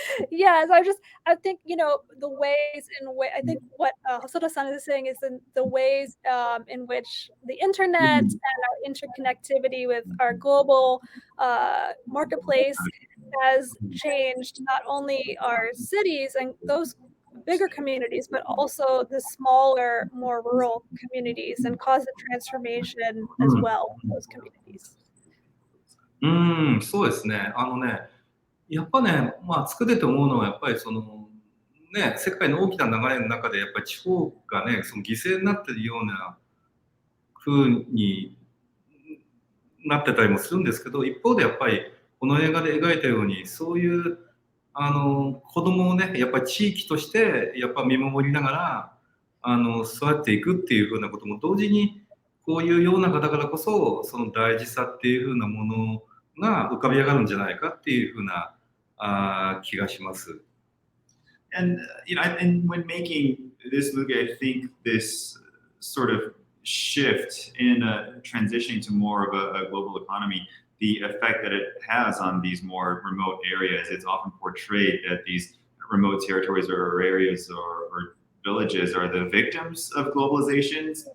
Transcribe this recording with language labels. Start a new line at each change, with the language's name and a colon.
English: Yes, I think, the ways in which, I think what Hosoda-san is saying is the ways in which the internet and our interconnectivity with our global marketplace has changed not only our cities and those bigger communities, but also the smaller, more rural communities and caused a transformation as well in those communities.
Japanese: そうですね。やっぱね、まあ、作ってて思うのは、やっぱりね、世界の大きな流れの中で、やっぱり地方がね、その犠牲になってるような風になってたりもするんですけど、一方でやっぱり、この映画で描いたように、そういう、子供をね、やっぱり地域として、やっぱ見守りながら、育っていくっていう風なことも同時に、こういう世の中だからこそ、その大事さっていう風なものが浮かび上がるんじゃないかっていう風な気がします。
English: And and when making this movie, I think this sort of shift in transitioning to more of a global economy, the effect that it has on these more remote areas, it's often portrayed that these remote territories or areas or villages are the victims of globalization.